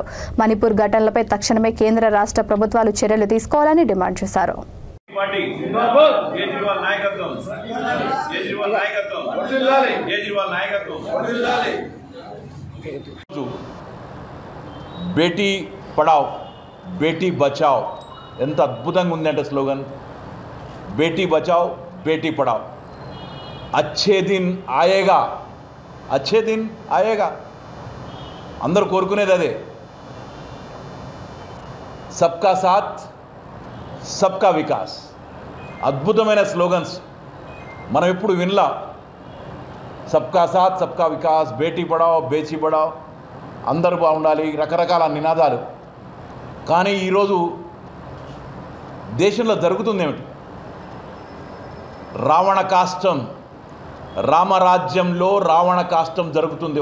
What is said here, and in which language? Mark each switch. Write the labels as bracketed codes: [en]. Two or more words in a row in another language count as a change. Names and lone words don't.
[te] మణిపూర్ ఘటనలపై తక్షణమే కేంద్ర రాష్ట్ర ప్రభుత్వాలు చర్యలు తీసుకోవాలని డిమాండ్ చేశారు. [hi] बेटी पढ़ाओ बेटी बचाओ [te] ఎంత అద్భుతంగా ఉందంటే స్లోగన్. [hi] बेटी बचाओ बेटी पढ़ाओ। अच्छे दिन आएगा, अच्छे दिन आएगा. [te] అందరూ కోరుకునేది అదే. [hi] सबका साथ सबका विकास. [te] అద్భుతమైన స్లోగన్స్ మనం ఎప్పుడు వినలా. [hi] सबका साथ सबका विकास, बेटी पढ़ाओ बेटी पढ़ाओ, [te] అందరూ బాగుండాలి, రకరకాల నినాదాలు. కానీ ఈరోజు దేశంలో జరుగుతుంది ఏమిటి? రావణ కాష్టం, రామరాజ్యంలో రావణ కాష్టం జరుగుతుంది.